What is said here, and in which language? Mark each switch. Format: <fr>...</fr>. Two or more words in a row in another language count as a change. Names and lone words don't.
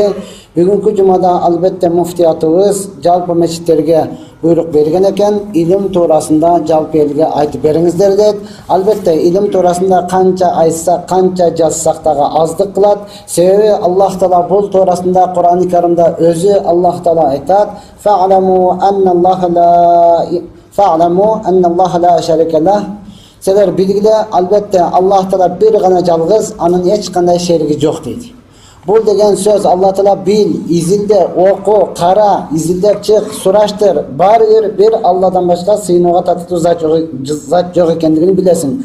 <ky>Бүгүнкү жумада албетте муфтиятыбыз жалпы мечиттерге буйрук берген экен, илим туурасында жалпы элге айтып бериңиздер дейт. Албетте илим туурасында канча айтсак, канча жазсак дагы аздык кылат. Себеби Аллах Таала бул туурасында Кур'ан-ы Каримде өзү Аллах Таала айтат:</ky> <ar>"فاعلموا أن الله لا شريك له".</ar> <ky>Силер билгиле, албетте Аллах Таала бир гана жалгыз, анын эч кандай шериги жок дейт. Бул деген сөз Аллах Таала бил, изилде, оку, кара, изилдеп чык, сураштыр, баары бир Алладан башка сыйынууга татыктуу зат жок экендигин билесиң.</ky>